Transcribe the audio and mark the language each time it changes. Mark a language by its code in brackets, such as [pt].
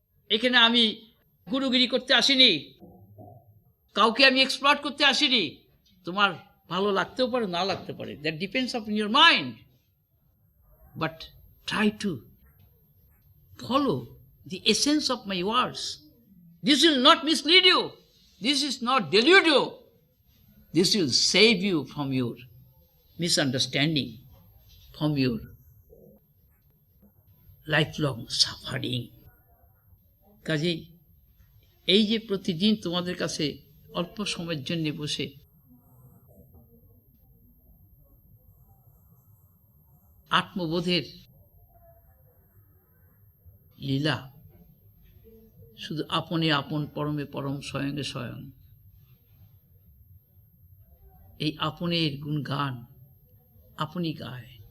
[bn] এখানে আমি গুরুগিরি করতে আসিনি, কাউকে আমি এক্সপ্লয়েট করতে আসিনি। তোমার ভালো লাগতেও পারে, না লাগতে পারে, [en] That depends on your mind, but try to follow the essence of my words. This will not mislead you. This is not delude you. This will save you from your misunderstanding, from your lifelong suffering. [bn] কাজেই এই যে প্রতিদিন তোমাদের কাছে অল্প সময়ের জন্য বসে আত্মবোধের লীলা, শুধু আপনে আপন পরমে পরম স্বয়ংে স্বয়ং, এই আপনের গুণগান আপনি গায়।